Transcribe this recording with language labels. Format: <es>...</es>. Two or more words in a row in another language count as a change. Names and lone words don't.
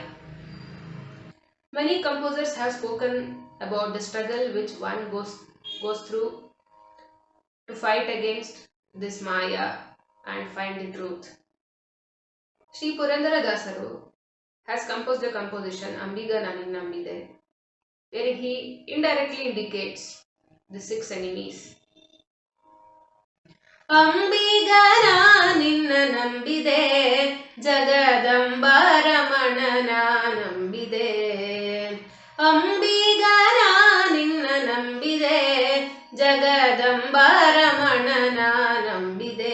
<en>Many composers have spoken about the struggle which one goes through to fight against this Maya and find the truth. Sri Purandara Dasaru has composed a composition Ambiga Naninnambide, where he indirectly indicates the 6 enemies.</en> <kn>ಅಂಬಿಗನ ನಿನ್ನ ನಂಬಿದೆ ಜಗದಂಬರಮಣನ ನಂಬಿದೆ. ಅಂಬಿಗನ ನಿನ್ನ ನಂಬಿದೆ ಜಗದಂಬರಮಣನ ನಂಬಿದೆ.</kn>